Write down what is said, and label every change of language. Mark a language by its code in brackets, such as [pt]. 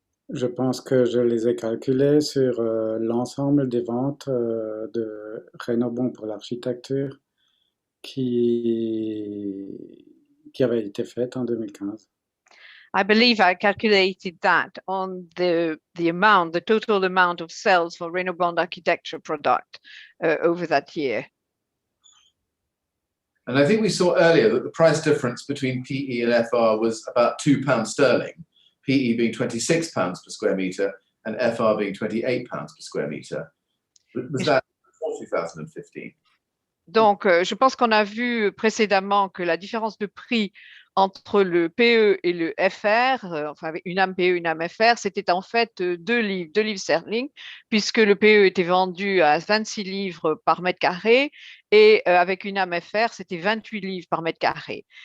[fr] Je pense que je les ai calculés sur l'ensemble des ventes de Raynaud bond pour l'architecture qui avaient été faites en 2015. [en] I believe I calculated that on the total amount of sales for Raynaud bond architecture product over that year. And I think we saw earlier that the price difference between PE and FR was about £2 sterling, PE being £26 per square meter and FR being £28 per square meter. Was that before 2015? [fr] Donc, je pense qu'on a vu précédemment que la différence de prix entre le PE et le FR, enfin avec une âme PE, une âme FR, c'était en fait 2 livres sterling, puisque le PE était vendu à 26 livres par mètre carré et avec une âme FR, c'était 28 livres par mètre carré.